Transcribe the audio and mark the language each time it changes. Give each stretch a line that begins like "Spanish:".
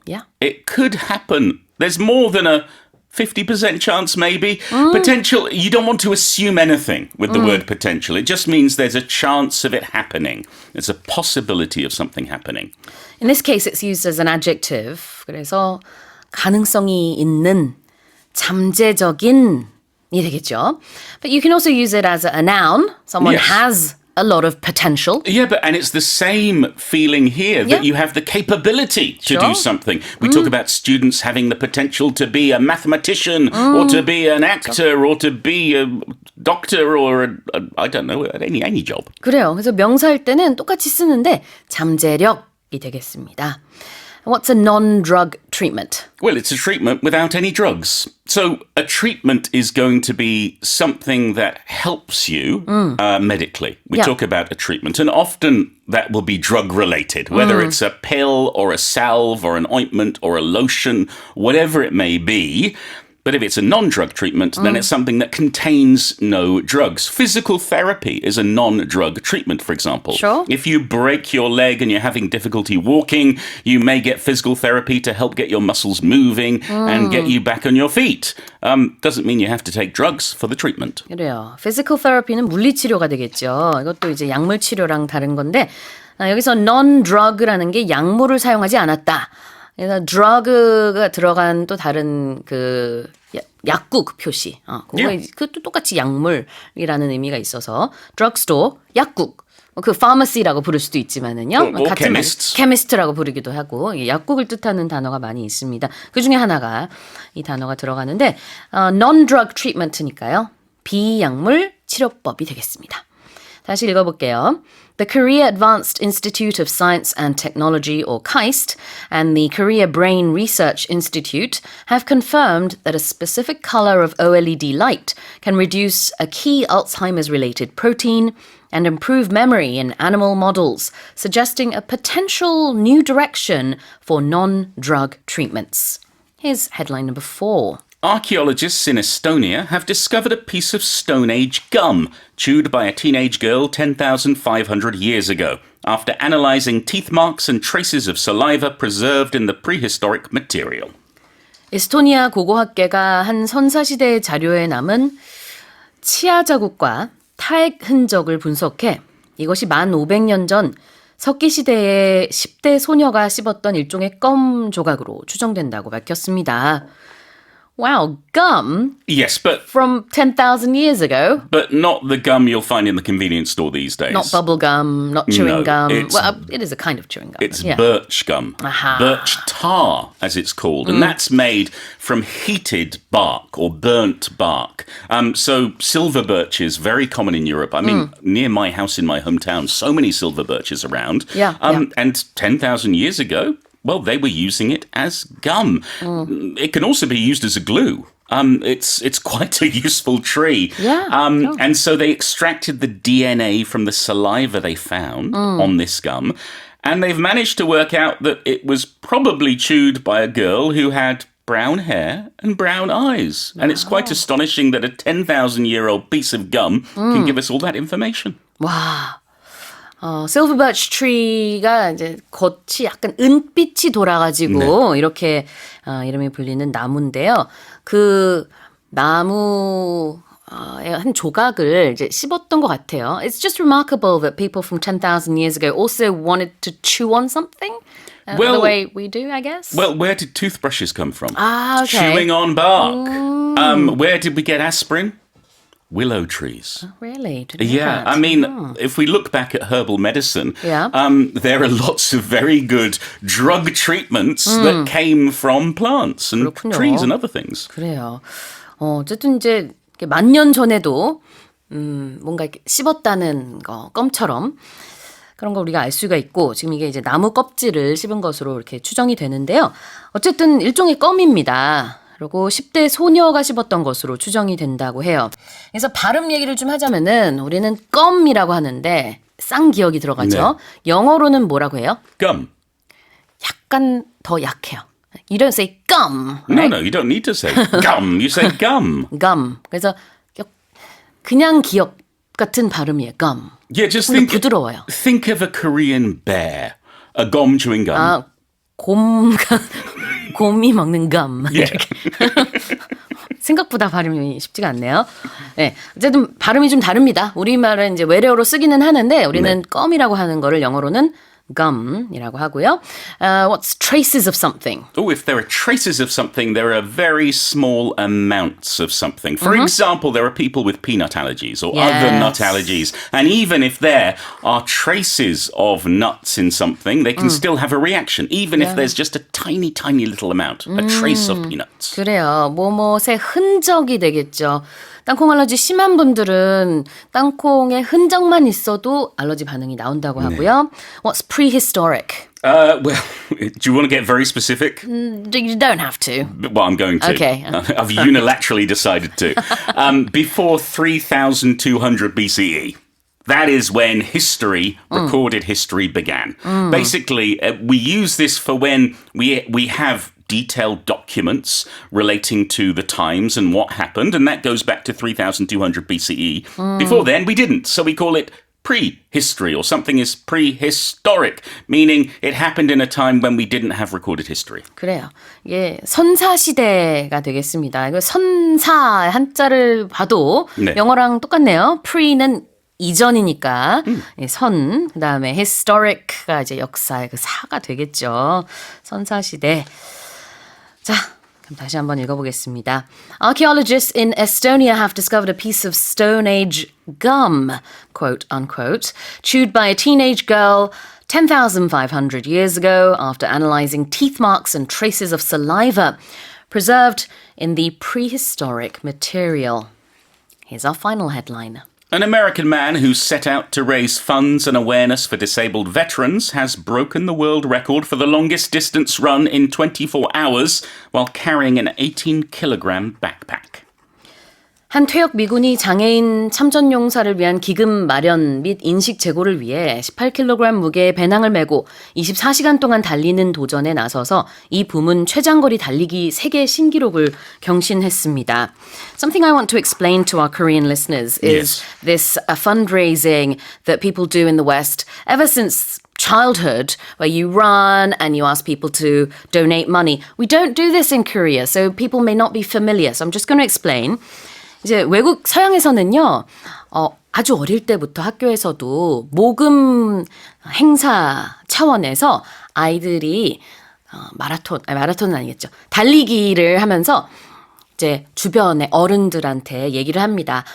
English: Yeah. It could happen. There's more than a 50% chance maybe. Potential, you don't want to assume anything with the word potential. It just means there's a chance of it happening. There's a possibility of something happening. In this case, it's used as an adjective.
Korean: 그래서 가능성이 있는, 잠재적인이 되겠죠.
English: But you can also use it as a noun. Someone Yes. has a lot of potential. Yeah, and it's the same feeling here that Yeah. you have the capability to Sure. do something. We talk about students having the potential to be a mathematician or to be an actor or to be a doctor or I don't know, any job.
Korean: 그래요. 그래서 명사일 때는 똑같이 쓰는데 잠재력이 되겠습니다.
English: What's a non-drug treatment? Well, it's a treatment without any drugs. So a treatment is going to be something that helps you medically. We Yeah. talk about a treatment, and often that will be drug related, whether it's a pill or a salve or an ointment or a lotion, whatever it may be. But if it's a non-drug treatment, then it's something that contains no drugs. Physical therapy is a non-drug treatment, for example. Sure. If you break your leg and you're having difficulty walking, you may get physical therapy to help get your muscles moving and get you back on your feet. Doesn't mean you have to take drugs for the treatment.
Korean: 그래요. Physical therapy는 물리치료가 되겠죠. 이것도 이제 약물 치료랑 다른 건데 여기서 non-drug라는 게 약물을 사용하지 않았다. 그래서 drug가 들어간 또 다른 그 약국 표시. Yeah. 그것도 똑같이 약물이라는 의미가 있어서 drugstore, 약국. 그 pharmacy라고 부를 수도 있지만은요.
English: or chemists.
Korean: chemist라고 부르기도 하고 약국을 뜻하는 단어가 많이 있습니다. 그 중에 하나가 이 단어가 들어가는데 non-drug treatment니까요. 비약물 치료법이 되겠습니다. 다시 읽어볼게요.
English: The Korea Advanced Institute of Science and Technology, or KAIST, and the Korea Brain Research Institute have confirmed that a specific color of OLED light can reduce a key Alzheimer's-related protein and improve memory in animal models, suggesting a potential new direction for non-drug treatments. Here's headline number 4. Archaeologists in Estonia have discovered a piece of Stone Age gum chewed by a teenage girl 10,500 years ago, after analysing teeth marks and traces of saliva preserved in the prehistoric material.
Korean: 에스토니아 고고학계가 한 선사시대의 자료에 남은 치아 자국과 타액 흔적을 분석해 이것이 1500년 전 석기시대의 10대 소녀가 씹었던 일종의 껌 조각으로 추정된다고 밝혔습니다.
English: Wow, gum Yes, but from 10,000 years ago. not the gum you'll find in the convenience store these days. Not bubble gum, not chewing No, gum. it's- Well, it is a kind of chewing gum. It's yeah. birch gum. Aha. Birch tar, as it's called. And that's made from heated bark or burnt bark. So silver birch is very common in Europe. I mean, near my house in my hometown, so many silver birches around. Yeah, And 10,000 years ago, well, they were using it as gum. It can also be used as a glue. It's quite a useful tree. Yeah. And so they extracted the DNA from the saliva they found on this gum. And they've managed to work out that it was probably chewed by a girl who had brown hair and brown eyes. And it's quite astonishing that a 10,000-year-old piece of gum can give us all that information.
Korean: 와. silver birch tree가 이제 겉이 약간 은빛이 돌아가지고 이렇게 이름이 불리는 나무인데요. 그 나무 한 조각을 이제 씹었던 것 같아요.
English: It's just remarkable that people from 10,000 years ago also wanted to chew on something. The Well- way we do, I guess. Well, where did toothbrushes come from? Okay. Chewing on bark. Where did we get aspirin? Willow trees. Really? Didn't know Yeah, that. I mean, if we look back at herbal medicine, Yeah. There are lots of very good drug treatments that came from plants and
Korean: 그렇군요.
English: trees and other things.
Korean: 그래요. 어쨌든 이제 만년 전에도 뭔가 이렇게 씹었다는 거 껌처럼 그런 거 우리가 알 수가 있고 지금 이게 이제 나무 껍질을 씹은 것으로 이렇게 추정이 되는데요. 어쨌든 일종의 껌입니다. 그리고 10대 소녀가 씹었던 것으로 추정이 된다고 해요. 그래서 발음 얘기를 좀 하자면은 우리는 껌이라고 하는데 쌍기역이 들어가죠. 영어로는 뭐라고 해요?
English: Gum.
Korean: 약간 더 약해요.
English: You don't say gum, No, right? no, you don't need to say gum. You say gum. gum.
Korean: 그래서 그냥 기역 같은 발음이에요.
English: gum. Yeah, just
Korean: 근데
English: think
Korean: 부드러워요.
English: think of a Korean bear, a gum chewing gum.
Korean: 아, 곰이 먹는 gum.
English: Yeah.
Korean: 생각보다 발음이 쉽지가 않네요. 네, 어쨌든 발음이 좀 다릅니다. 우리말은 이제 외래어로 쓰기는 하는데 우리는 껌이라고 하는 거를 영어로는 gum이라고 하고요.
English: What's traces of something? Oh, if there are traces of something, there are very small amounts of something. For example, there are people with peanut allergies or other nut Yes. allergies. And even if there are traces of nuts in something, they can still have a reaction, even if there's just a tiny, tiny little amount, a trace of peanuts.
Korean: 그래요. 뭐뭇의 흔적이 되겠죠. 땅콩 알러지 심한 분들은 땅콩의 흔적만 있어도 알러지 반응이 나온다고 하고요.
English: What's prehistoric? Well, do you want to get very specific? You don't have to. Well, I'm going to. Okay. I've unilaterally decided to. Before 3,200 BCE. That is when history, recorded history, began. Basically, we use this for when we have detailed documents relating to the times and what happened, and that goes back to 3,200 BCE. Before then, we didn't, so we call it prehistory, or something is prehistoric, meaning it happened in a time when we didn't have recorded history.
Korean: 그래요. 이게 선사시대가 되겠습니다. 이거 선사 한자를 봐도 네. 영어랑 똑같네요. pre는 이전이니까 선, 그다음에 historic가 이제 역사의 그 사가 되겠죠. 선사시대. 자, 그럼 다시 한번 읽어보겠습니다.
English: Archaeologists in Estonia have discovered a piece of Stone Age gum, quote unquote, chewed by a teenage girl 10,500 years ago after analyzing teeth marks and traces of saliva preserved in the prehistoric material. Here's our final headline. An American man who set out to raise funds and awareness for disabled veterans has broken the world record for the longest distance run in 24 hours while carrying an 18-kilogram backpack.
Korean: 한 퇴역 미군이 장애인 참전 용사를 위한 기금 마련 및 인식 제고를 위해 18kg 무게의 배낭을 메고 24시간 동안 달리는 도전에 나서서 이 부문 최장거리 달리기 세계 신기록을 경신했습니다.
English: Something I want to explain to our Korean listeners is this fundraising that people do in the West ever since childhood, where you run and you ask people to donate money. We don't do this in Korea, so people may not be familiar. So I'm just going to explain.
Korean: 이제 외국 서양에서는요, 아주 어릴 때부터 학교에서도 모금 행사 차원에서 아이들이 마라톤은 아니겠죠. 달리기를 하면서 이제 주변의 어른들한테 얘기를 합니다.